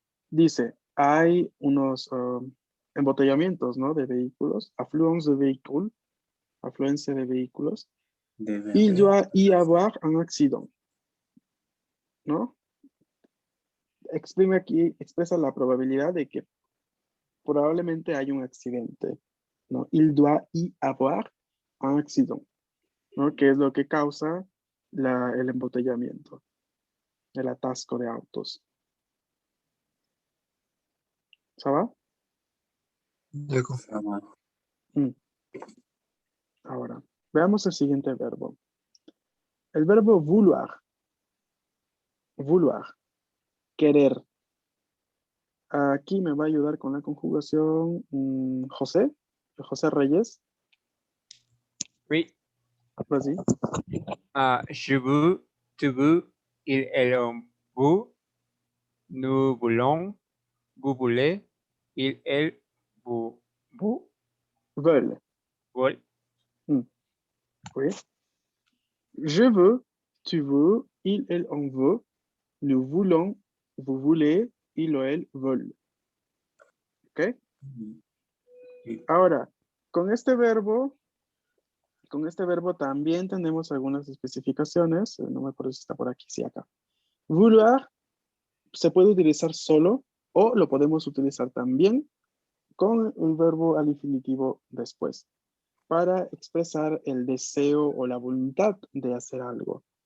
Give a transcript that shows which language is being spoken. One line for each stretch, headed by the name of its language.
Spanish: Dice, hay unos embotellamientos, ¿no? De vehículos, afluencia de vehículos.
French: Il doit y avoir un accident,
Spanish: ¿no? Expresa la probabilidad de que probablemente hay un accidente, ¿no?
French: Il doit y avoir un accident,
Spanish: ¿no? Que es lo que causa el embotellamiento, el atasco de autos.
French: ¿Ça va? D'accord.
Spanish: Ahora, veamos el siguiente verbo. El verbo vouloir. Vouloir. Querer. Aquí me va a ayudar con la conjugación José Reyes.
French: Oui. Vas-y. Je veux, tu veux, il, elle, vous, nous voulons, vous voulez, il, elle, vous Veulent. voulez. Oui. Je veux, tu veux, il, elle, on veut, nous voulons, vous voulez, il o elle veulent.
Spanish: ¿Ok? Ahora, con este verbo también tenemos algunas especificaciones. No me acuerdo si está por aquí, sí, acá. Vouloir se puede utilizar solo o lo podemos utilizar también con el verbo al infinitivo después para expresar el deseo o la voluntad de hacer algo.